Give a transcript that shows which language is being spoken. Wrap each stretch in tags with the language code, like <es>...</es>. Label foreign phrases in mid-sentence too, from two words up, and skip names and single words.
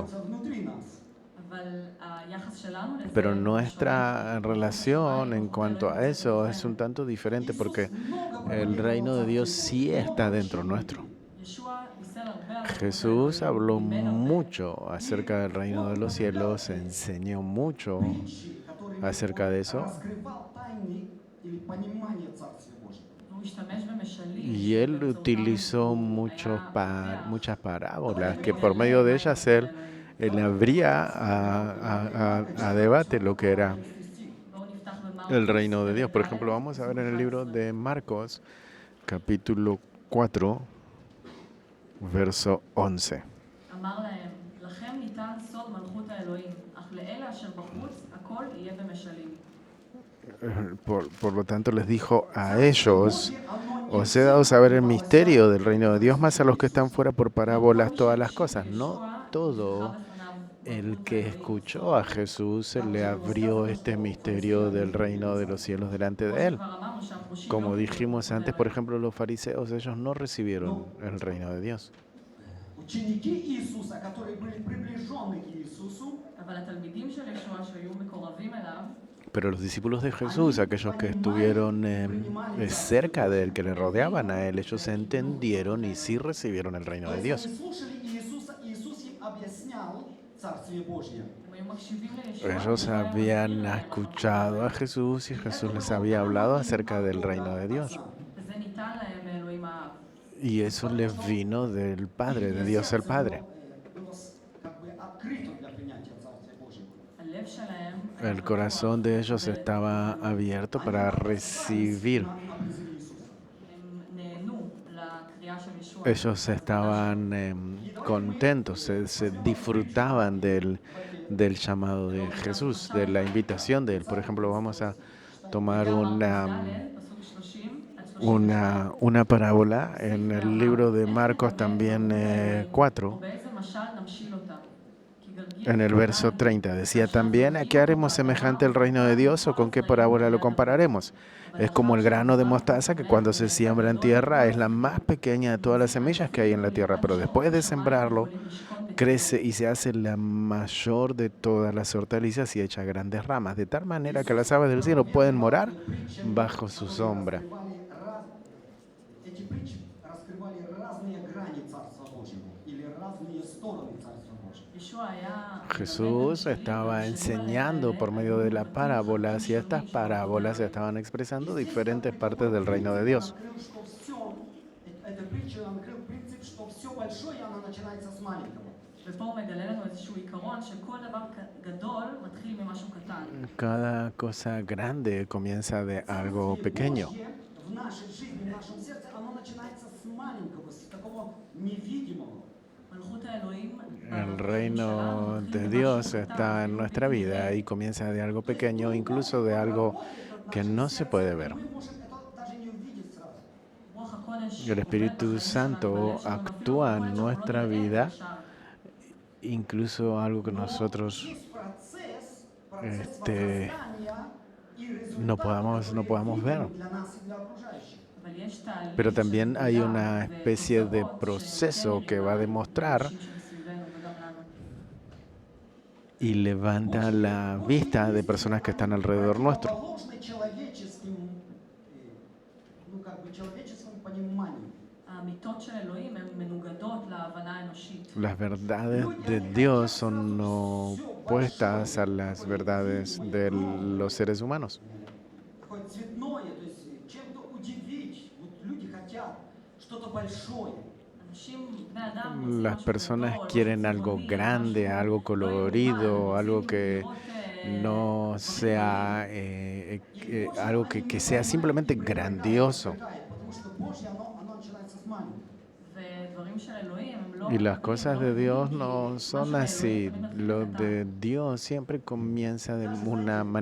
<ru>Внутри нас.</ru> <es>Pero nuestra relación en cuanto a eso es un tanto diferente porque el reino de Dios sí está dentro nuestro. Jesús habló mucho acerca del reino de los cielos, enseñó mucho</es> <ru>Притчи, которые</ru> <es>acerca de eso.</es> <ru>раскрывал тайны или понимание Царствия Божьего.</ru> <es>Y él utilizó muchas parábolas que por medio de ellas él abría a debate lo que era el reino de Dios. Por ejemplo, vamos a ver en el libro de Marcos, capítulo 4, verso 11.</es> <he>אמר להם, לכם ניתן סוד מלכות האלוהים, אך לאלה אשר בחוץ הכל יהיה במשלים.</he> <es>Por lo tanto, les dijo a ellos: os he dado saber el misterio del reino de Dios, más a los que están fuera por parábolas todas las cosas. No todo el que escuchó a Jesús se le abrió este misterio del reino de los cielos delante de él. Como dijimos antes, por ejemplo, los fariseos, ellos no recibieron el reino de Dios.</es> <ru>Ученики Иисуса, которые были приближены к Иисусу,</ru> <he>אבל התלמידים של ישוע שהיו מקורבים אליו,</he> <es>Pero los discípulos de Jesús, aquellos que estuvieron cerca de él, que le rodeaban a él, ellos entendieron y sí recibieron el reino de Dios.</es> <ru>они слушали Иисуса, Иисус им объяснял Царствие Божье.</ru> <he>הם היו מקשיבים לישוע.</he> <es>Ellos habían escuchado a Jesús y Jesús les había hablado acerca del reino de Dios.</es> <he>וזה ניתן להם מאלוהים האב.</he> <es>Y eso les vino del Padre, de Dios el Padre.</es> <ru>Было как бы открыто для принятия Царствия Божьего.</ru> <he>הלב שלהם</he> <es>El corazón de ellos estaba abierto para recibir.</es> <ru>На призыв Иисуса.</ru> <he>הם נהנו לקריאה של ישוע.</he> <es>Ellos estaban contentos, se disfrutaban del llamado de Jesús, de la invitación de él. Por ejemplo, vamos a tomar</es> <he>פסוק 30 עד 30.</he> <es>una parábola en el libro de Marcos también 4,</es> <he>ובאיזה משל נמשיל אותה? כי גרגיר</he> <es>en el verso 30. Decía también: ¿a qué haremos semejante el reino de Dios o con qué parábola lo compararemos? Es como el grano de mostaza que cuando se siembra en tierra es la más pequeña de todas las semillas que hay en la tierra, pero después de sembrarlo crece y se hace la mayor de todas las hortalizas y echa grandes ramas, de tal manera que las aves del cielo pueden morar bajo su sombra.</es> <ru>Эти притчи раскрывали разные грани Царства Божьего или разные стороны Царства Божьего.</ru> <he>ישוע היה</he> <es>Jesús estaba enseñando por medio de las parábolas y estas parábolas estaban expresando diferentes partes del reino de Dios.</es> <ru>Открыл, что все, эта притча открыл принцип, что все большое, оно начинается с маленького.</ru> <he>ופה הוא מגלה לנו איזשהו עיקרון שכל דבר גדול מתחיל ממשהו קטן.</he> <es>Cada cosa grande comienza de algo pequeño.</es> <ru>Божье в нашей жизни, в нашем сердце, оно начинается с маленького, с такого невидимого.</ru> <he>מלכות האלוהים</he> <es>El reino de Dios está en nuestra vida y comienza de algo pequeño, incluso de algo que no se puede ver.</es> <ru>Мы можем это даже не увидеть сразу.</ru> <he>רוח הקודש</he> <es>El Espíritu Santo actúa en nuestra vida, incluso algo que nosotros</es> <ru>Есть процесс</ru> <es>Este,</es> <ru>возрастания</ru> <es>no podamos ver.</es> <ru>для нас и для окружающих.</ru> <he>אבל יש תהליך</he> <es>Pero</es> <he>של</he> <es>también hay una</es> <he>גדילה</he> <es>especie de</es> <he>ותוצאות</he> <es>proceso que va a</es> <he>שכן</he> <es>demostrar</es> <he>לאנשים שמסביבנו וגם לנו.</he> <es>y levanta la vista de personas que están alrededor nuestro.</es> <ru>Противоположны человеческим, ну как бы человеческому пониманию.</ru> <he>האמיתות של אלוהים הן מנוגדות להבנה האנושית.</he> <es>Las verdades de Dios son opuestas a las verdades de los seres humanos.</es> <ru>Такое цветное, то есть чем-то удивить. Вот люди хотят что-то большое.</ru> <he>אנשים, בני אדם, רוצים</he> <es>Las</es> <he>משהו</he> <es>personas</es> <he>גדול,</he> <es>quieren</es> <he>משהו</he> <es>algo</es> <he>צבעוני,</he> <es>grande,</es> <he>משהו</he> <es>algo</es> <he>לא</he> <es>colorido,</es> <he>יאומן,</he> <es>algo</es> <he>רוצים</he> <es>que</es> <he>לראות,</he> <es>no</es> <he>דברים</he> <es>sea algo que sea simplemente grandioso.</es> <ru>Потому что Божье, оно начинается с маленького.</ru> <he>ודברים של אלוהים הם לא</he> <es>Y las</es> <he>גדולים,</he> <es>cosas</es> <he>לא</he> <es>de</es> <he>גדולים,</he> <es>Dios</es> <he>כי</he> <es>no</es> <he>משהו</he> <es>son</es> <he>באלוהים</he> <es>así.</es> <he>תמיד מתחיל</he> <es>Lo</es> <he>קטן.</he> <es>de Dios siempre comienza de</es> <ru>Даже,</ru> <es>una</es> <ru>знаете,</ru>